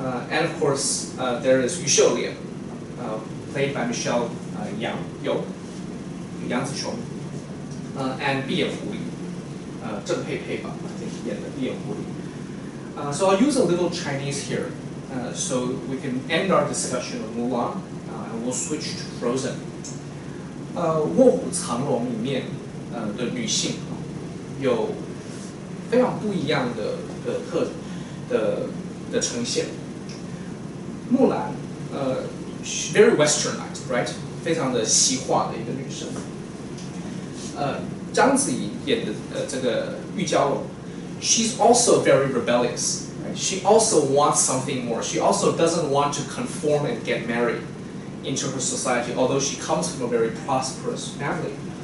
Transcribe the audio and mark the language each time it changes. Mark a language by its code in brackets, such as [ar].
[en] And of course, there is Yu Shoulian, played by Michelle Yang Ziqiong, and 闭眼狐狸, Zheng Pei Pei, I think, [zh] 演的闭眼狐狸. [en] So I'll use a little Chinese here, so we can end our discussion of Mulan, and we'll switch to Frozen. [zh] 卧虎藏龙里面的女性有非常不一样的呈现。 [en] 木兰very westernized, right? [zh] 非常的西化的一个女生。章子怡演的这个玉娇龙 ， [en] she's also very rebellious. Right? She also wants something more. She also doesn't want to conform and get married into her society, although she comes from a very prosperous family.